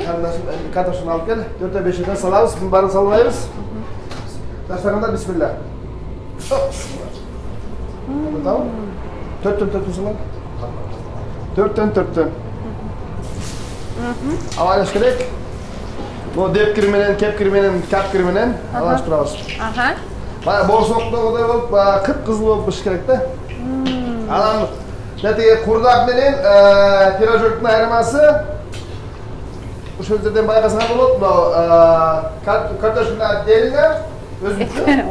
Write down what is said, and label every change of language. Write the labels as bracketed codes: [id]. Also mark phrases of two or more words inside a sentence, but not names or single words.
[ky] Картошканы алып кел. 4-5 салабыз, бун баарын салбайбыз. Таштаганда бисмилла. Төрттөн салам. Төрттөн. Авайлаш керек. Bu depkir menен, kepkir menен, kapkir menен алыштырабыз. Бая борсоктогудай болуп, кып-кызыл болуп пишиш керек да. Анан нетиге курдак менен пирожоктун айырмасы ошол жерден байкасаңар болот. Картошканы отдельно, өзүнчө.